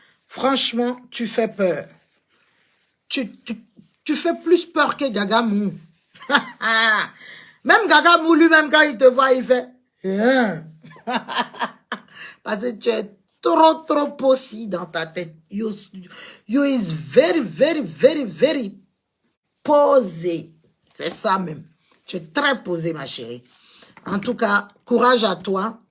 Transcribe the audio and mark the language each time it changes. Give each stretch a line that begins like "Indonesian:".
French: Franchement, tu fais peur. Tu fais plus peur que Gagamou. Même Gagamou, lui-même, quand il te voit, il fait... Hein? Parce que tu es trop possi dans ta tête.
English: You is very, very, very, very posé.
French: C'est ça même. Tu es très posé, ma chérie. En tout cas, courage à toi.